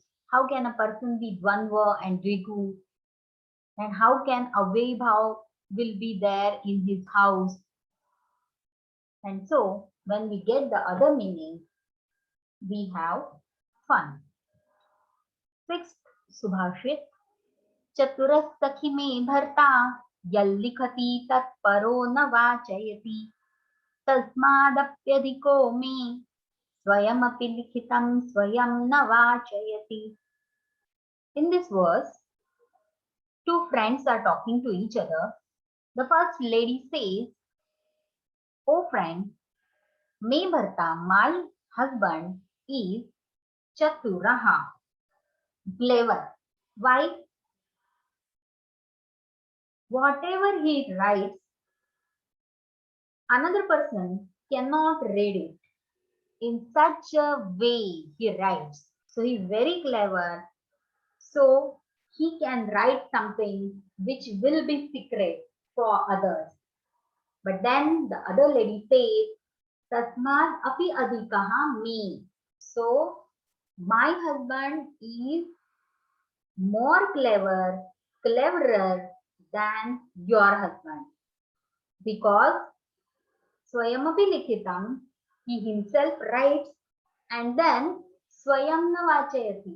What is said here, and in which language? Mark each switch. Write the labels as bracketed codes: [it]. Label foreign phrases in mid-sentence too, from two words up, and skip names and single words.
[en] How can a person be dvandva and dvigu? And how can avyayi bhav will be there in his house? And so when we get the other meaning, we have fun. Sixth Subhashit. [sa] चतुरः सखि मे भर्ता यल्लिखति तत्परो न वाचयति तस्मादप्यधिको मे स्वयमपि लिखितं स्वयं न वाचयति. [en] In this verse, two friends are talking to each other. The first lady says, "Oh friend, [sa] मे भर्ता, [en] my husband is chaturaha, clever. Why? Whatever he writes, another person cannot read it. In such a way he writes. So he is very clever. So he can write something which will be secret for others." But then the other lady says, [sa] तस्मात् अपि अधिकः मे. [en] So my husband is more cleverer than your husband. Because [sa] स्वयमपि लिखितम्, [en] he himself writes, and then [sa] स्वयं न वाचयति.